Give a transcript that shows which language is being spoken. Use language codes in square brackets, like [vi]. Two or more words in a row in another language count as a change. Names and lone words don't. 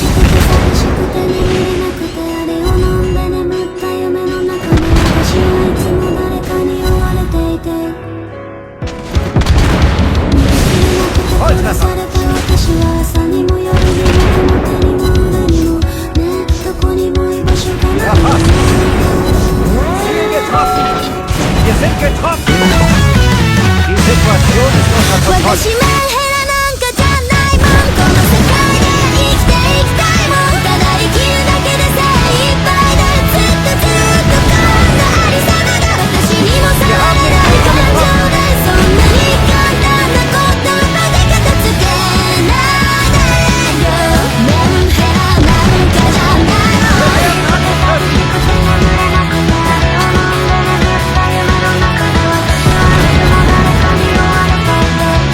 [ja] 寂しくて眠れなくてあれを飲んで眠った夢の中で私はいつも誰かに追われていて見つけなくて殺された私は朝にも夜にも表にも裏にもねどこにも居場所がない [de] Ziel getroffen! Wir sind getroffen! Die Situation ist unter Kontrolle. [ja] 私メンヘラなんかじゃないもんこの世界で生きていきたいもんただ生きるだけで精一杯でずっとこんなありさまが私にもさられない感情でそんなに簡単な言葉で片付けないでよメンヘラなんかじゃないもん寂しくて眠れなくてあれを飲んで眠った夢の中で私はいつも誰かに追われていて